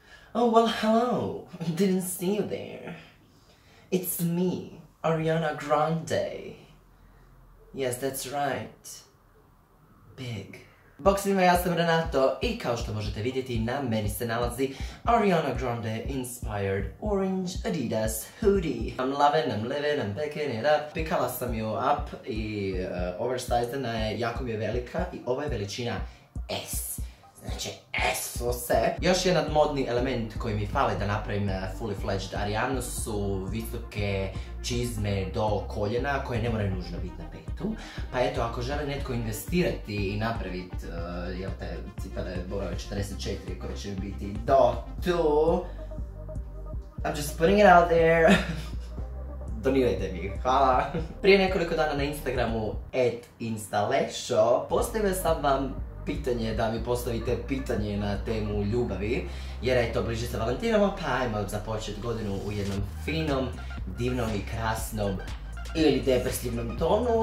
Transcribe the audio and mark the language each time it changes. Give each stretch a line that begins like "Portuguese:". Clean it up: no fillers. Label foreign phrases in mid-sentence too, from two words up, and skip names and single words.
English: Oh, well, hello. Didn't see you there. It's me, Ariana Grande. Yes, that's right. Big.
Croatian: Bok svima, ja sam Renato i kao što možete vidjeti na meni se nalazi Ariana Grande
English: Inspired Orange Adidas Hoodie. I'm loving, I'm living, I'm picking it up.
Croatian: Pikala sam ju up i oversizena je, jako mi je velika i ova je veličina S. Znači S sve. Još jedan modni element koji mi fali da napravim
English: fully fledged
Croatian: Arianu su visoke čizme do koljena koje ne moraju nužno biti na petu. Pa eto, ako žele netko investirati i napraviti cipele broj 44 koje će biti do tu,
English: I'm just putting it out there.
Croatian: Donirajte mi, hvala. Prije nekoliko dana na Instagramu @instalesho postavio sam vam pitanje da mi postavite pitanje na temu ljubavi, jer eto, bliži se Valentinovo, pa ajmo započeti godinu u jednom finom, divnom i krasnom ili depresivnom tonu.